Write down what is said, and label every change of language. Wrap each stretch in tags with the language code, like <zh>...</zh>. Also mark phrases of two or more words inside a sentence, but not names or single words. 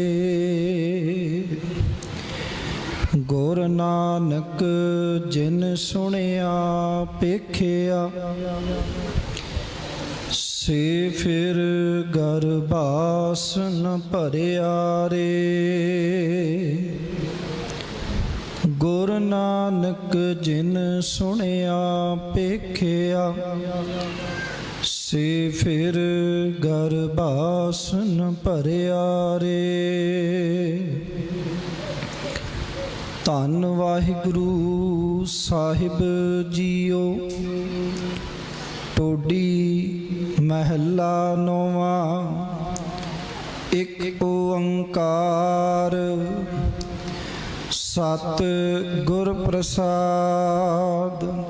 <pa>ਗੁਰ ਨਾਨਕ ਜਿਨ ਸੁਨਿਆ ਪੇਖਿਆ, ਸੇ ਫਿਰ ਗਰਬਾਸ ਨ ਭਰਿਆ ਰੇ। ਗੁਰ ਨਾਨਕ ਜਿਨ ਸੁਨਿਆ ਪੇਖਿਆ, ਸੇ ਫਿਰ ਗਰਬਾਸ ਨ ਭਰਿਆ ਰੇ। ਧੰਨ ਵਾਹਿਗੁਰੂ ਸਾਹਿਬ ਜੀਓ। ਟੋਡੀ ਮਹੱਲਾ ਨੌਵਾਂ। ਇੱਕ ਓੰਕਾਰ ਸਤਿ ਗੁਰ ਪ੍ਰਸਾਦ।</pa>